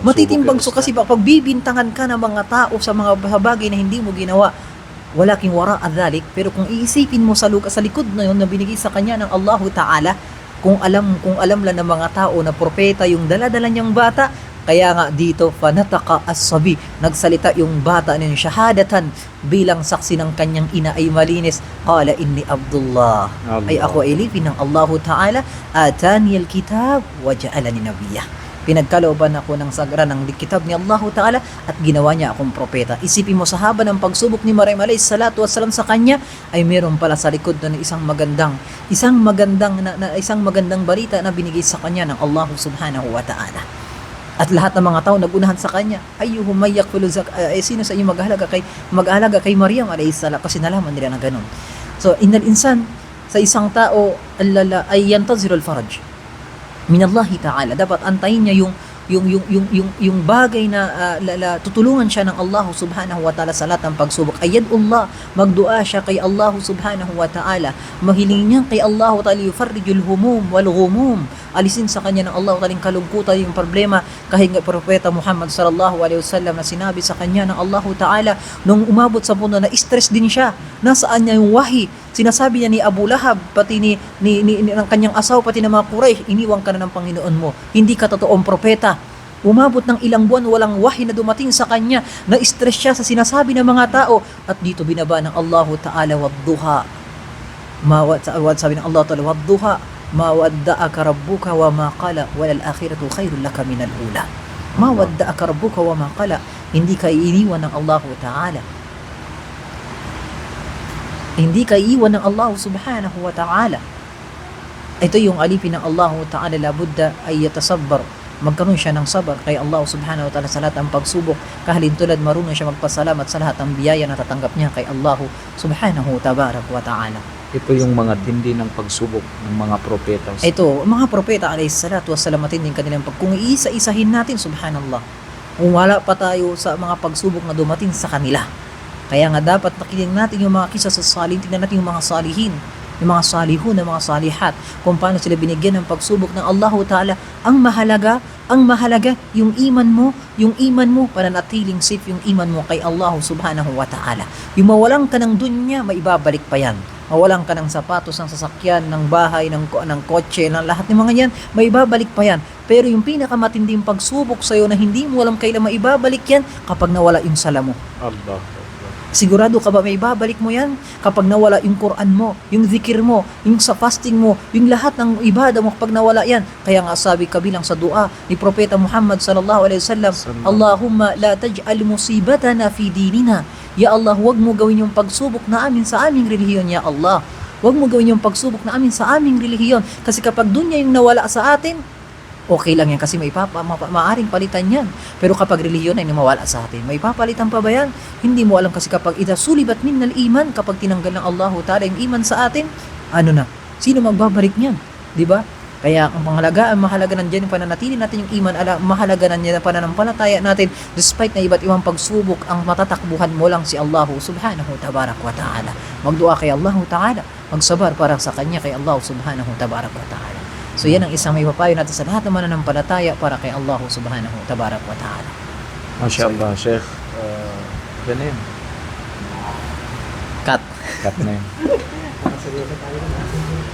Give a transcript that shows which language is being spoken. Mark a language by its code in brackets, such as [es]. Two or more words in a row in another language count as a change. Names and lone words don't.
[tl] Matinding pagsubok kasi pag bibintangan ka ng mga tao sa mga bagay na hindi mo ginawa, [ar] ولكن وراء ذلك, [tl] pero kung iisipin mo sa likod na yun na binigay sa kanya ng Allahu Ta'ala, kung alam lang ng mga tao na propeta yung dala-dala niyang bata, kaya nga dito, [ar] فنطق الصبي, [tl] nagsalita yung bata ng shahadatan bilang saksi ng kanyang ina ay malinis. [ar] قال إني عبد الله. [tl] Ay ako ay lipin ng Allahu Ta'ala, [ar] آتاني الكتاب وجعلني نبيا. [tl] Pinagkalooban ako ng sagra ng kitab ni Allahu Ta'ala at ginawa niya akong propeta. Isipin mo, sa haba ng pagsubok ni Maryam [ar] عليه الصلاة والسلام [tl] sa kanya, ay meron pala sa likod na isang magandang balita na binigay sa kanya ng Allah [ar] سبحانه وتعالى. [tl] At lahat ng mga tao nagunahan sa kanya. [ar] أيهم يكفل [tl] sino sa inyo mag-aalaga kay Maryam [ar] عليه السلام, [tl] kasi nalaman nila na ganun. So [ar] إن الإنسان, [tl] sa isang tao ay [ar] ينتظر الفرج من الله تعالى. [tl] Dapat antayin niya yung bagay na tutulungan siya ng Allah [ar] سبحانه وتعالى [tl] sa lahat ng pagsubok. Ayadullah, magdua siya kay Allah [ar] سبحانه وتعالى. [tl] Mahiling niya kay Allah ta'ala [ar] يفرج الهموم والغموم. [tl] Alisin sa kanya ng Allah ta'ala yung kalungkutan, yung problema. Kahit nga propeta Muhammad [ar] صلى الله عليه وسلم [tl] na sinabi sa kanya ng Allah ta'ala nung umabot sa punto na stress din siya. Nasaan niya yung wahi? Sinasabi niya ni Abu Lahab, pati ni ng kanyang asawa, pati ng mga Quraysh, iniwan ka na ng Panginoon mo. Hindi ka totoong propeta. Umabot ng ilang buwan, walang wahi na dumating sa kanya. Na-stress siya sa sinasabi ng mga tao. At dito binaba ng Allahu Ta'ala, wadduha. Sabi ng [ar] الله تعالى والضحى ما ودعك ربك وما قلى وللآخرة خير لك من الأولى. ما ودعك ربك وما قلى. [tl] Hindi ka iniwan ng Allahu Ta'ala. Hindi ka iwan ng Allah [ar] سبحانه وتعالى. [tl] Ito yung alipin ng Allah ta'ala, [ar] لا بد أن يتصبر. [tl] Magkaroon siya ng sabar kay Allah [ar] سبحانه وتعالى [tl] sa lahat ng pagsubok. Kahalintulad, marunong siya magpasalamat sa lahat ng biyaya na tatanggap niya kay Allah [ar] سبحانه تبارك وتعالى. [tl] Ito yung mga tindi ng pagsubok ng mga propeta. Ito, mga propeta [ar] عليه الصلاة والسلام, [tl] matinding kanilang kung iisa-isahin natin, subhanallah, kung wala pa tayo sa mga pagsubok na dumating sa kanila. Kaya nga dapat nakinig natin yung mga kisah sa salihin, tingnan natin yung mga salihin, yung mga salihun, yung mga salihat, kung paano sila binigyan ng pagsubok ng Allahu Ta'ala. Ang mahalaga, yung iman mo, pananatiling safe yung iman mo kay Allah [ar] سبحانه وتعالى. [tl] Yung mawalan ka ng dunya, maibabalik pa yan. Mawalan ka ng sapatos, ng sasakyan, ng bahay, ng kotse, ng lahat ng mga yan, maibabalik pa yan. Pero yung pinakamatinding pagsubok sa'yo na hindi mo alam kailan maibabalik yan, kapag nawala yung sala mo. Allah. Sigurado ka ba may babalik mo yan? Kapag nawala yung Quran mo, yung zikir mo, yung sa fasting mo, yung lahat ng ibada mo kapag nawala yan. Kaya nga sabi kabilang sa dua ni Propeta Muhammad [ar] صلى الله عليه وسلم, اللهم لا تجعل مصيبتنا في ديننا. يا الله, [tl] huwag mo gawin yung pagsubok na amin sa aming relihiyon, [ar] يا الله. [tl] Huwag mo gawin yung pagsubok na amin sa aming relihiyon. Kasi kapag dunya yung nawala sa atin, okay lang yan kasi maaring palitan yan. Pero kapag relihiyon ay mawala sa atin, may papalitan pa ba yan? Hindi mo alam kasi kapag [ar] إذا سلبت من الإيمان, [tl] kapag tinanggal ng Allahu Ta'ala yung iman sa atin, ano na? Sino magbabalik niyan? Di ba? Kaya ang mahalaga nandiyan yung pananatili natin yung iman, mahalaga nandiyan ang pananampalataya natin despite na iba't ibang pagsubok, ang matatakbuhan mo lang si Allahu [ar] سبحانه تبارك وتعالى. [tl] Magdua kay Allahu Ta'ala, magsabar para sa kanya kay Allahu [ar] سبحانه تبارك وتعالى. [tl] So yan ang isang may papayo natin sa lahat ng mananampalataya para kay Allah [ar] سبحانه تبارك وتعالى. ما شاء الله شيخ. [tl] Ganun. [en] Cut. [tl] Cut na yun.